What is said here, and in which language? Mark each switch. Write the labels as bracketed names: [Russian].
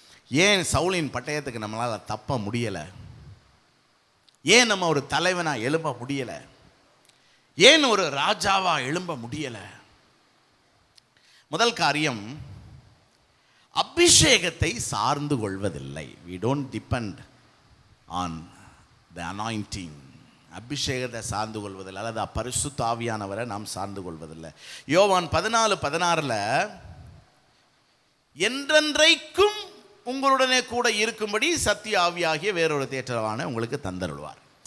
[Tamil] ஏன் சவுலின் பட்டயத்துக்கு நம்மளால் தப்ப முடியலை? ஏன் நம்ம ஒரு தலைவனாக எழும்ப முடியலை? ஏன் ஒரு ராஜாவாக எழும்ப முடியலை? முதல் காரியம், அபிஷேகத்தை சார்ந்து கொள்வதில்லை. [English] we don't depend on the anointing. [Tamil] அபிஷேகத்தை சார்ந்து கொள்வதில்லை, அல்லது பரிசுத்த ஆவியானவரை நாம் சார்ந்து கொள்வதில்லை. யோவான் 14:16 என்றென்றைக்கும் உங்களுடனே கூட இருக்கும்படி சத்திய ஆவியாகிய வேறொரு தேற்றவான உங்களுக்கு தந்தருள்வார்.